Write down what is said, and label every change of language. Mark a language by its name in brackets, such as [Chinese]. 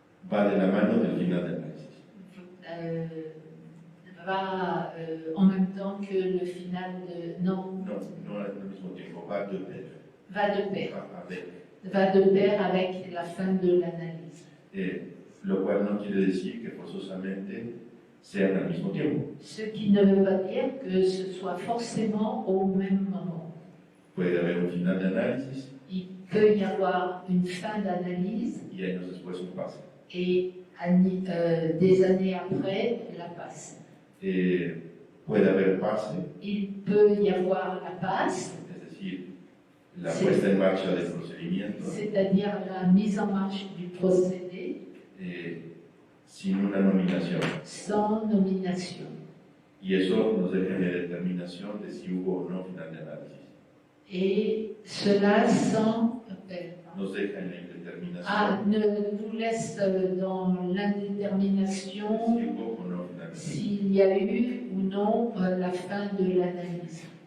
[Spanish] va de la mano del final de análisis. [French] Va en même temps que le final de... [Spanish] No al mismo tiempo, [French] va de pair. Va de pair. Avec. Va de pair avec la fin de l'analyse. [Spanish] Lo cual no quiere decir que forzosamente sean al mismo tiempo. [French] Ce qui ne veut pas dire que ce soit forcément au même moment. [Spanish] Puede haber un final de análisis. [French] Il peut y avoir une fin d'analyse. [Spanish] Y años después un pase. [French] Et des années après, la passe. [Spanish] Puede haber pase. [French] Il peut y avoir la passe. [Spanish] Es decir, la puesta en marcha del procedimiento. [French] C'est-à-dire la mise en marche du procédé. [Spanish] Sin una nominación. [French] Sans nomination. [Spanish] Y eso nos deja en la determinación de si hubo o no final de análisis. [French] Et cela sans... [Spanish] Nos deja en la indeterminación. [French] nous laisse dans l'indétermination [Spanish] Si hubo o no final [French] s'il y a eu ou non la fin de l'analyse.